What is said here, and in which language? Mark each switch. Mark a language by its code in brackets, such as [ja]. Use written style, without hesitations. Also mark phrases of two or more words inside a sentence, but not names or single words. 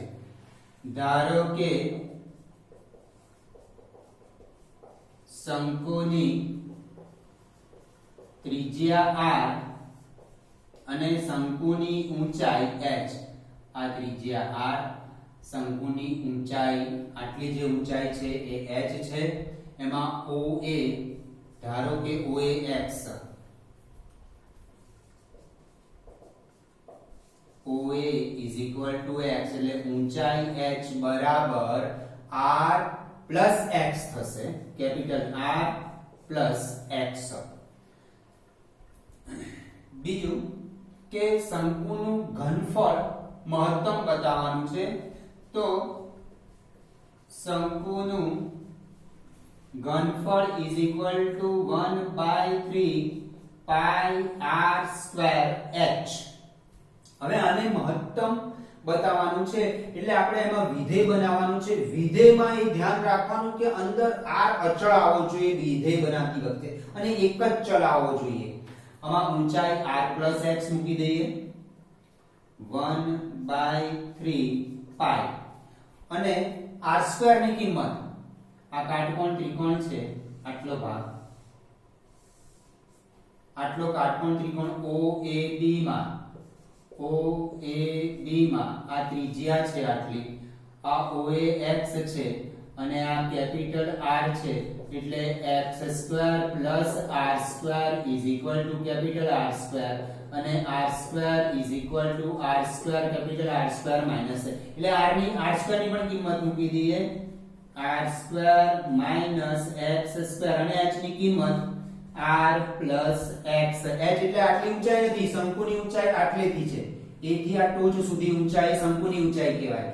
[gu] ધારો કે શંકુની ત્રિજ્યા r અને શંકુની ઊંચાઈ h. આ ત્રિજ્યા r, શંકુની ઊંચાઈ આટલી જે ઊંચાઈ છે એ h છે. એમાં OA, ધારો કે OA x, [en] OA is equal to x, [gu] એટલે ઊંચાઈ h બરાબર [en] r plus x [gu] થશે, [en] capital R plus x. [gu] બીજું કે શંકુનું ઘનફળ મહત્તમ બતાવવાનું છે, તો શંકુનું ઘનફળ [en] is equal to 1/3 pi r square h. [gu] હવે આને મહત્તમ બતાવવાનું છે એટલે આપણે એમાં વિધેય બનાવવાનું છે. વિધેયમાં એ ધ્યાન રાખવાનું કે અંદર r અચળ આવવો જોઈએ વિધેય બનાવતી વખતે, અને એક જ ચલ આવવો જોઈએ. આમાં ઊંચાઈ [en] r plus x [gu] મૂકી દઈએ, [en] 1/3 pi, [gu] અને [en] r square [gu] ની કિંમત, આ કાટકોણ ત્રિકોણ છે, આટલો ભાગ, આટલો કાટકોણ ત્રિકોણ OAB માં આ ત્રિજ્યા છે આટલી, આ OAX છે અને આ કેપિટલ R છે, એટલે [en] x² plus r² is equal to capital R², [gu] અને [en] r² is equal to r² capital R² minus, [gu] એટલે r² ની પણ કિંમત મૂકી દઈએ, [en] r² minus x², [gu] અને h ની કિંમત [en] r plus x. [gu] h એટલે આટલી ઊંચાઈ નથી, શંકુની ઊંચાઈ આટલેથી છે, એથી આ ટોચ સુધી ઊંચાઈ શંકુની ઊંચાઈ કહેવાય.